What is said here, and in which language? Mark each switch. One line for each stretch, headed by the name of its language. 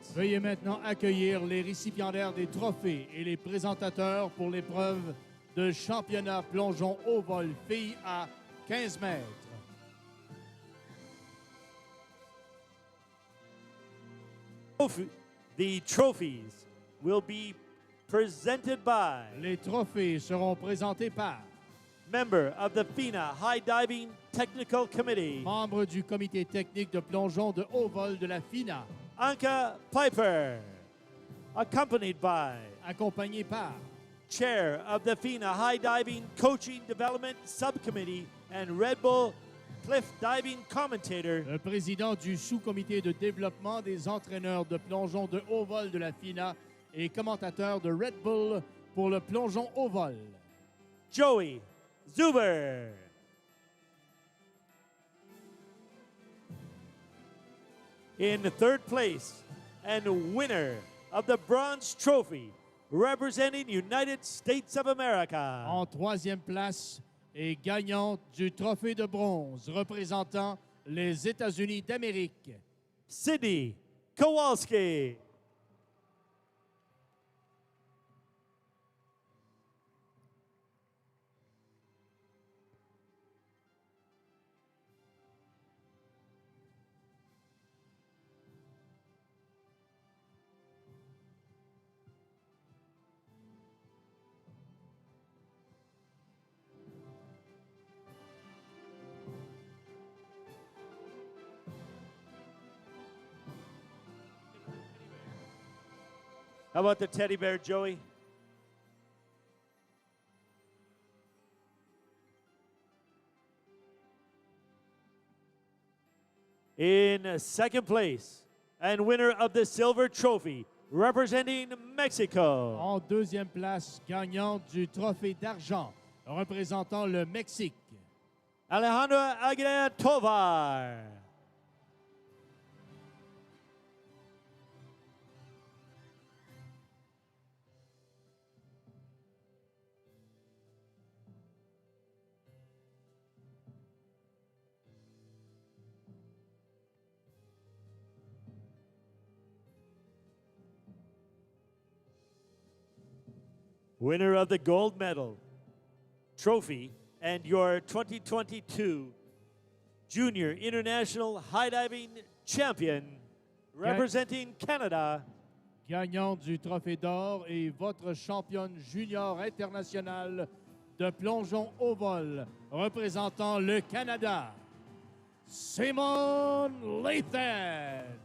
French: Veuillez maintenant accueillir les récipiendaires des trophées et les présentateurs pour l'épreuve de championnat plongeon au vol filles à 15 mètres.
English: The trophies will be presented by
French: Les trophées seront présentés par
English: member of the FINA High Diving Technical Committee,
French: membre du comité technique de plongeon de haut vol de la FINA,
English: Anka Piper, accompanied by
French: accompagné par
English: Chair of the FINA High Diving Coaching Development Subcommittee and Red Bull Cliff Diving Commentator,
French: le président du sous-comité de développement des entraîneurs de plongeon de haut vol de la FINA et commentateur de Red Bull pour le plongeon au vol,
English: Joey Zuber. In third place and winner of the Bronze Trophy, representing United States of America,
French: en troisième place et gagnante du trophée de bronze représentant les États-Unis d'Amérique,
English: Sydney Kowalski. How about the teddy bear, Joey? In second place and winner of the silver trophy, representing Mexico,
French: en deuxième place gagnante du trophée d'argent représentant le Mexique,
English: Alejandra Aguilera Tovar. Winner of the gold medal, trophy, and your 2022 Junior International High Diving Champion, representing Canada,
French: gagnante du trophée d'or et votre championne junior internationale de plongeon au vol représentant le Canada, Simone Lathan.